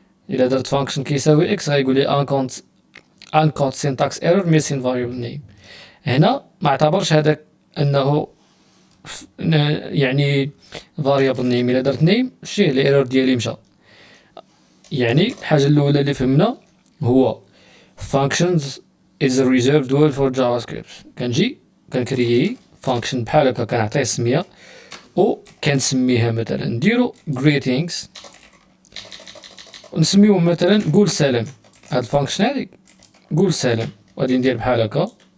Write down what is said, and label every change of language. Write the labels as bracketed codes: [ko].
[ar] الا درت فانكشن كيساوي اكس غايقول لي [en] uncaught syntax error missing variable name. [ar] هنا ما اعتبرش هذاك انه يعني variable name. الا درت name شتي الايرور ديالي مشى. يعني الحاجه الاولى اللي فهمنا هو [en] functions is a reserved word for JavaScript. [ar] كنجي كنكريي فانكشن بحال هكا، كنعطيه سميه و كنسميها مثلا نديرو greetings ونسميوه مثلا قول سلام. هاد الفانكشن هادي قول سلام، وغادي ندير بحال هكا.